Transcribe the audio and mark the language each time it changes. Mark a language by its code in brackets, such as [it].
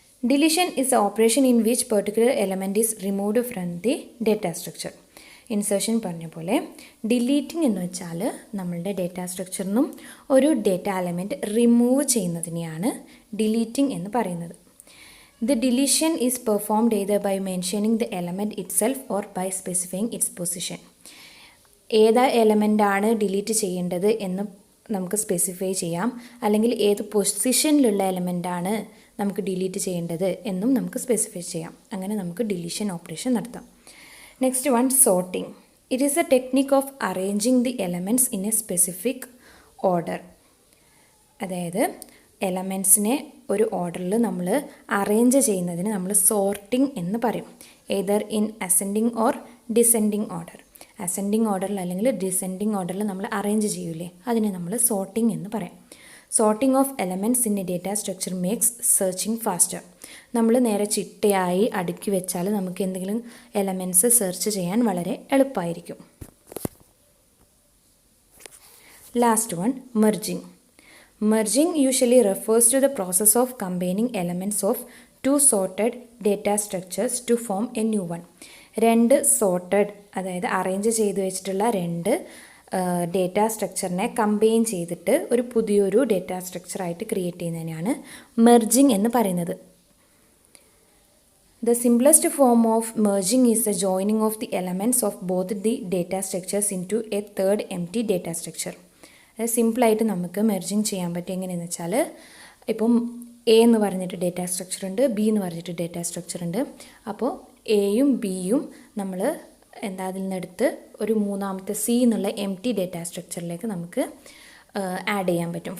[en] Deletion is a operation in which particular element is removed from the data structure. [ml] Insertion പറഞ്ഞ പോലെ deleting എന്ന് വെച്ചാൽ നമ്മളുടെ data സ്ട്രക്ചറിൽ നിന്നും ഒരു ഡേറ്റ എലമെൻറ്റ് റിമൂവ് ചെയ്യുന്നതിനെയാണ് ഡിലീറ്റിംഗ് എന്ന് പറയുന്നത്. [en] The deletion is performed either by mentioning the element itself or by specifying its position. [ml] ഏത് എലമെൻ്റാണ് ഡിലീറ്റ് ചെയ്യേണ്ടത് എന്ന് നമുക്ക് സ്പെസിഫൈ ചെയ്യാം, അല്ലെങ്കിൽ ഏത് പൊസിഷനിലുള്ള എലമെൻ്റാണ് നമുക്ക് ഡിലീറ്റ് ചെയ്യേണ്ടത് എന്നും നമുക്ക് സ്പെസിഫൈ ചെയ്യാം. അങ്ങനെ നമുക്ക് ഡിലീഷൻ ഓപ്പറേഷൻ നടത്താം. [en] Next one, sorting. It is a technique of arranging the elements in a specific order. [ml] അതായത് എലമെൻറ്റ്സിനെ ഒരു ഓർഡറിൽ നമ്മൾ അറേഞ്ച് ചെയ്യുന്നതിന് നമ്മൾ സോർട്ടിംഗ് എന്ന് പറയും. [en] Either in ascending or descending order. [ml] Ascending ഓർഡറിൽ അല്ലെങ്കിൽ ഡിസെൻഡിങ് ഓർഡറിൽ നമ്മൾ അറേഞ്ച് ചെയ്യൂലേ, അതിനെ നമ്മൾ സോർട്ടിംഗ് എന്ന് പറയാം. [en] Sorting of elements in a data structure makes searching faster. [ml] നമ്മൾ നേരെ ചിട്ടയായി അടുക്കി വെച്ചാൽ നമുക്ക് എന്തെങ്കിലും എലമെൻറ്റ്സ് സെർച്ച് ചെയ്യാൻ വളരെ എളുപ്പമായിരിക്കും. [en] Last one, merging. Merging usually refers to the process of combining elements of two sorted data structures to form a new one. [ml] രണ്ട് സോർട്ടഡ്, അതായത് അറേഞ്ച് ചെയ്ത് വെച്ചിട്ടുള്ള രണ്ട് ഡേറ്റാ സ്ട്രക്ചറിനെ കമ്പൈൻ ചെയ്തിട്ട് ഒരു പുതിയൊരു ഡേറ്റാ സ്ട്രക്ചറായിട്ട് ക്രിയേറ്റ് ചെയ്യുന്നതിനാണ് മെർജിങ് എന്ന് പറയുന്നത്. [en] The simplest form of merging is the joining of the elements of both the data structures into a third empty data structure. [ml] സിമ്പിളായിട്ട് നമുക്ക് മെർജിങ് ചെയ്യാൻ പറ്റും. എങ്ങനെയെന്ന് വെച്ചാൽ, ഇപ്പം എ എന്ന് പറഞ്ഞിട്ട് ഡേറ്റാ സ്ട്രക്ചർ ഉണ്ട്, ബി എന്ന് പറഞ്ഞിട്ട് ഡേറ്റാ സ്ട്രക്ചർ ഉണ്ട്. അപ്പോൾ എയും ബിയും നമ്മൾ അതിൽ നിന്നെടുത്ത് ഒരു മൂന്നാമത്തെ സി എന്നുള്ള എംപ്റ്റി ഡേറ്റാ സ്ട്രക്ചറിലേക്ക് നമുക്ക് ആഡ് ചെയ്യാൻ പറ്റും.